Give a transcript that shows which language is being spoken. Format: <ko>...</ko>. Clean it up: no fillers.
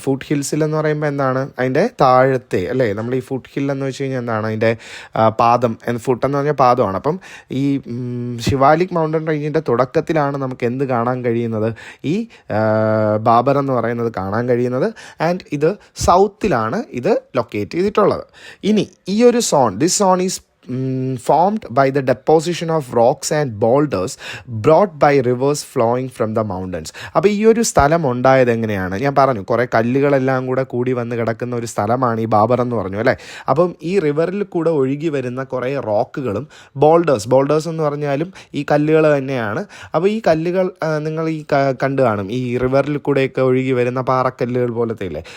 <ml>Foot ഹിൽസിൽ എന്ന് പറയുമ്പോൾ എന്താണ്, അതിൻ്റെ താഴത്തെ അല്ലേ, നമ്മൾ ഈ ഫുട്ട് ഹിൽ എന്ന് വെച്ച് കഴിഞ്ഞാൽ എന്താണ്, അതിൻ്റെ പാദം, ഫുട്ട് എന്ന് പറഞ്ഞാൽ പാദമാണ്. അപ്പം ഈ ശിവാലിക് മൗണ്ടൻ റേഞ്ചിൻ്റെ തുടക്കത്തിലാണ് നമുക്ക് എന്ത് കാണാൻ കഴിയുന്നത്, ഈ ബാബർ എന്ന് പറയുന്നത് കാണാൻ കഴിയുന്നത്. ആൻഡ് ഇത് സൗത്തിലാണ് ഇത് ലൊക്കേറ്റ് ചെയ്തിട്ടുള്ളത്. ഇനി ഈ ഒരു zone,</ml> <en>This zone is formed by the deposition of rocks and boulders brought by rivers flowing from the mountains.</en> <ml>അപ്പോൾ ഈ ഒരു സ്ഥലം ഉണ്ടായത് എങ്ങനെയാണ്, ഞാൻ പറഞ്ഞു കുറേ കല്ലുകളെല്ലാം കൂടി വന്ന് കിടക്കുന്ന ഒരു സ്ഥലമാണ് ഈ ബാബർ എന്ന് പറഞ്ഞു അല്ലേ. അപ്പം ഈ റിവറിൽ കൂടെ ഒഴുകി വരുന്ന കുറേ റോക്കുകളും ബോൾഡേഴ്സ് എന്ന് പറഞ്ഞാലും ഈ കല്ലുകൾ തന്നെയാണ്. അപ്പോൾ ഈ കല്ലുകൾ നിങ്ങൾ ഈ കണ്ടു കാണും, ഈ റിവറിൽ കൂടെയൊക്കെ ഒഴുകി വരുന്ന പാറക്കല്ലുകൾ പോലത്തെ ഇല്ലേ.</ml>